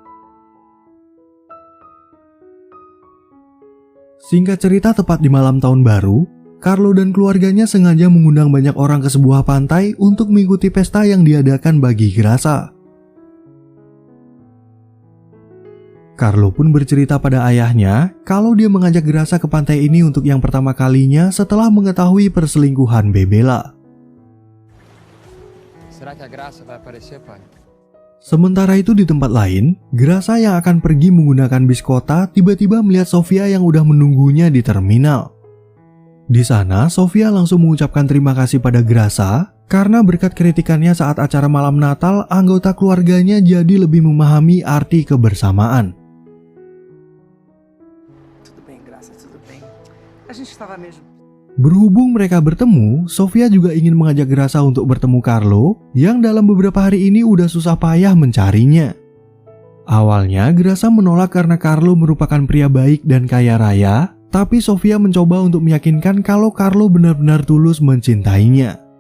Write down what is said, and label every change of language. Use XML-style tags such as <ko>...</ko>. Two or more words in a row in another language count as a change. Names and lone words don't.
<id>Singkat cerita, tepat di malam tahun baru, Carlo dan keluarganya sengaja mengundang banyak orang ke sebuah pantai untuk mengikuti pesta yang diadakan bagi Grasa. Carlo pun bercerita pada ayahnya kalau dia mengajak Grasa ke pantai ini untuk yang pertama kalinya setelah mengetahui perselingkuhan Bebela.</id> <pt>Será que a Graça vai aparecer, pai?</pt> <id>Sementara itu di tempat lain, Grasa yang akan pergi menggunakan bis kota tiba-tiba melihat Sofia yang udah menunggunya di terminal. Di sana, Sofia langsung mengucapkan terima kasih pada Grasa karena berkat kritikannya saat acara malam Natal, anggota keluarganya jadi lebih memahami arti kebersamaan.</id> <pt>Tudo bem, Graça, tudo bem. A gente estava mesmo.</pt> <id>Berhubung mereka bertemu, Sofia juga ingin mengajak Grasa untuk bertemu Carlo yang dalam beberapa hari ini udah susah payah mencarinya. Awalnya Grasa menolak karena Carlo merupakan pria baik dan kaya raya, tapi Sofia mencoba untuk meyakinkan kalau Carlo benar-benar tulus mencintainya.</id>